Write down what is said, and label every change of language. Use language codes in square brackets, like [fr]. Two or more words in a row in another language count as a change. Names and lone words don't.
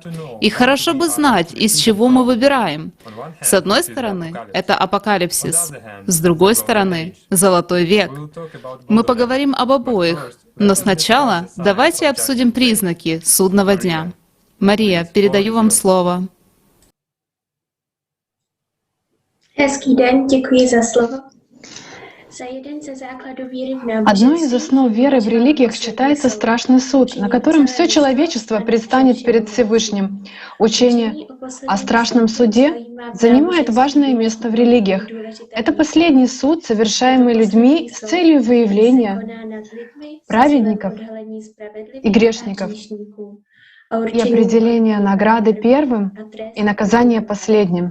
[ru] И хорошо бы знать, из чего мы выбираем. С одной стороны, это апокалипсис. С другой стороны, золотой век. Мы поговорим об обоих. Но сначала давайте обсудим признаки судного дня. Мария, передаю вам слово. [cs] Hezký den, děkuji za slovo. [ru] Одной из основ веры в религиях считается страшный суд, на котором все человечество предстанет перед Всевышним. Учение о страшном суде занимает важное место в религиях. Это последний суд, совершаемый людьми с целью выявления праведников и грешников, и определения награды первым и наказания последним.